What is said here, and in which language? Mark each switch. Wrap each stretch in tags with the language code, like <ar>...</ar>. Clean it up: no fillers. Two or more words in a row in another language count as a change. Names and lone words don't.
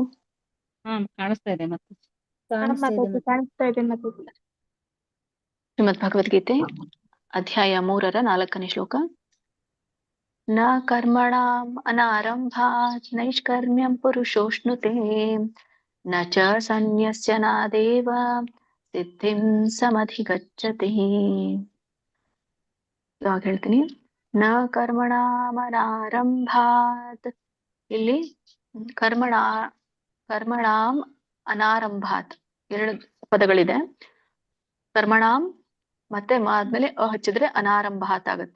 <kn>ಕಾಣಿಸ್ತಾ ಇದೆ ಮತ್ತೆ. ಕಾಣಿಸ್ತಾ ಇದೆ ಮತ್ತೆ. ಶ್ರೀಮದ್ ಭಗವದ್ಗೀತೆ ಅಧ್ಯಾಯ 3ರ 4ನೇ ಶ್ಲೋಕ.</kn> <sa>ನ ಕರ್ಮಣಾಂ ಅನಾರಂಭಾತ್ ನೈಷ್ಕರ್ಮ್ಯಂ ಪುರುಷೋಷ್ಣುತೆ ನ ಚ ಸನ್ಯಸ್ಯ ನಾದೇವ ಸಿದ್ಧಿಂ ಸಮಧಿಗಚ್ಚತಿ.</sa> <kn>ಇವಾಗ ಹೇಳ್ತೀನಿ.</kn> <sa>ನ ಕರ್ಮಣಾಂ ಅನಾರಂಭಾತ್,</sa> <kn>ಇಲ್ಲಿ</kn> <sa>ಕರ್ಮಣಾಂ ಅನಾರಂಭಾತ್</sa> <kn>2 ಪದಗಳಿದೆ. ಕರ್ಮಣಾಂ ಮತ್ತೆ ಆದ್ಮೇಲೆ ಹಚ್ಚಿದ್ರೆ ಅನಾರಂಭಾತ್ ಆಗುತ್ತೆ.</kn>